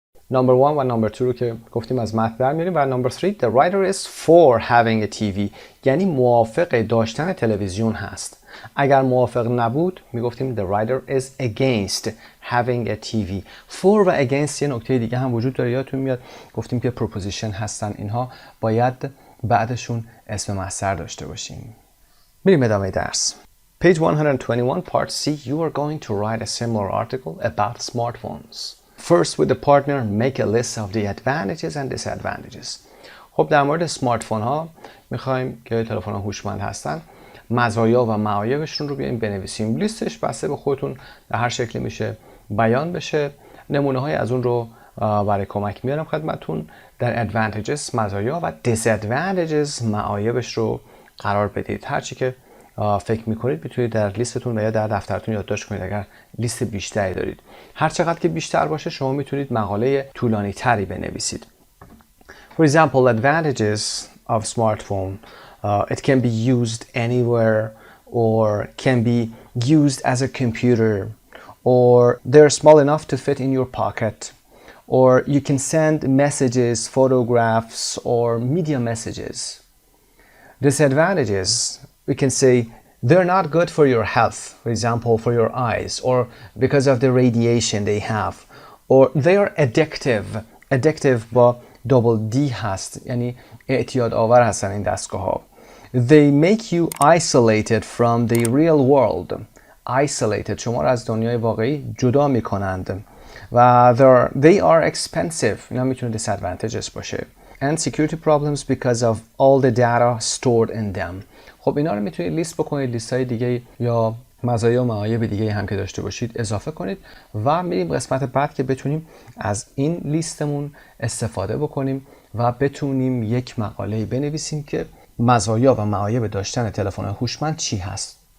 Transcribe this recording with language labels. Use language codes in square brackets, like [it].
[fa] نمبر 1 و نمبر 2 رو که گفتیم از متن در میاریم و نمبر 3 [en] the writer is for having a TV [fa] یعنی موافق داشتن تلویزیون هست. اگر موافق نبود میگفتیم [en] the writer is against having a TV. [fa] for و against یه نکته دیگه هم وجود داره، یادتون میاد گفتیم که preposition هستن، اینها باید بعدشون اسم مصدر داشته باشیم. میریم ادامه درس. [en] Page 121 part C you are going to write a similar article about smartphones. First with the partner make a list of the advantages and disadvantages. [fa] خب در مورد سمارت فون ها میخوایم که تلفن ها هوشمند هستن، مزایا و معایبشون رو بیایم بنویسیم. لیستش بسته به خودتون در هر شکلی میشه بیان بشه. نمونه های از اون رو برای کمک میارم خدمتتون. در advantages مزایا و disadvantages معایبش رو قرار بدید. هرچی که فکر میکنید میتونید در لیستتون و یا در دفترتون یادداشت کنید اگر لیست بیشتری دارید. هر چقدر که بیشتر باشه شما میتونید مقاله طولانی تری بنویسید. [en] For example, advantages of smartphone. It can be used anywhere or can be used as a computer or they're small enough to fit in your pocket or you can send messages, photographs or media messages. Disadvantages, we can say they're not good for your health, for example, for your eyes or because of the radiation they have or they are addictive. [fa] Addictive با double D هست یعنی اعتیاد آور هستن این دستگاه ها. [en] They make you isolated from the real world. [fa] Isolated شما را از دنیای واقعی جدا می کنند و [en] they are expensive. [fa] اینا میتونه disadvantages باشه. [en] And security problems because of all the data stored in them. [fa] خب اینا رو میتونید لیست بکنید، لیست های دیگه یا مزایا و معایب دیگه هم که داشته باشید اضافه کنید و میریم قسمت بعد که بتونیم از این لیستمون استفاده بکنیم و بتونیم یک مقاله بنویسیم که مزایا و معایب داشتن تلفن هوشمند چی هست.